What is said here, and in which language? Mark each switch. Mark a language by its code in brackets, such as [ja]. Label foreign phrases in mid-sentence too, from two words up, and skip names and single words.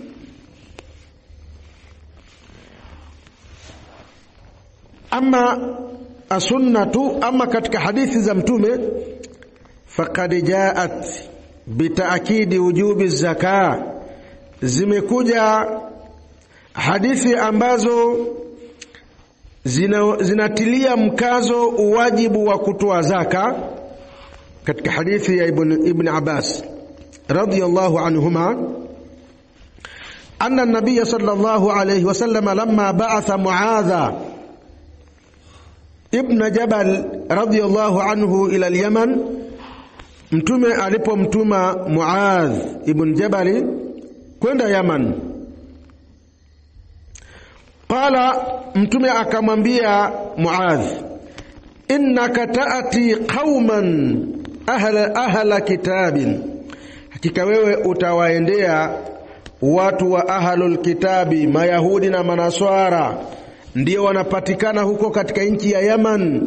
[ar] أما السنة, [sw] ama katika hadithi za Mtume, [ar] فقد جاءت بتأكيد وجوب الزكاة, [sw] zimekuja hadithi ambazo zinatilia mkazo uwajibu wa kutoa zaka. Katika hadithi ya [ar] Ibn Abbas رضي الله عنهما أن النبي صلى الله عليه وسلم لما بعث معاذا ابن جبل رضي الله عنه إلى اليمن, [sw] Mtume alipomtuma Muadh ibn Jabal kwenda Yaman, qala, Mtume akamwambia Muadh, [ar] إنك تأتي قوما أهل كتاب, [sw] hakika wewe utawaendea watu wa [ar] أهل الكتاب, [sw] Mayahudi na Manaswara, ndio wanapatikana huko katika nchi ya Yaman.